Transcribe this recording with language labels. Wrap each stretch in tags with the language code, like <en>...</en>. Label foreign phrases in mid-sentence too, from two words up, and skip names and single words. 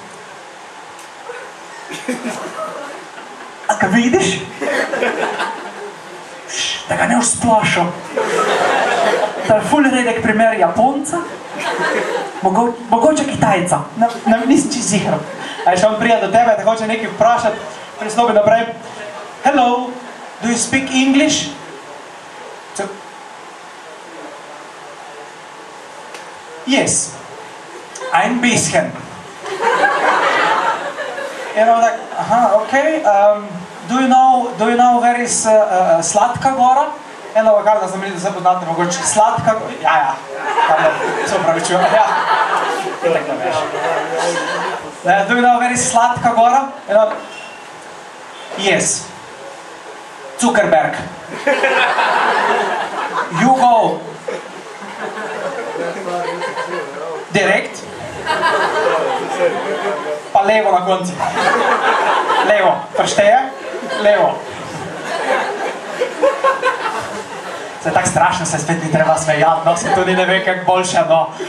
<sl>A ga vidiš? Da ga ne usplašal. To je ful redek primer Japonca, mogoče Kitajca, nisem čisto ziher. A še on prija do tebe, da hoče nekaj vprašati, pristopi naprej.</sl> <en>Hello, do you speak English? Yes, I'm Bishen.</en> <sl>In on tak, aha,</sl> <en>okay, do you know where is Sladka Gora?</en> <sl>Eno lokalno znam reči, da se poznate mogoče Sladka Gora, ja, se upravičujem, ja, itak da veš.</sl> <en>Do you know where is Sladka Gora?</en> <sl>In on, yes, Zuckerberg.</sl> <en>You go.</en> <sl>Direkt. Pa levo na konci. Levo. Verstehe? Levo. Se je tako strašno, se spet ni treba smejati, no, se tudi ne ve, kak boljše, no.</sl>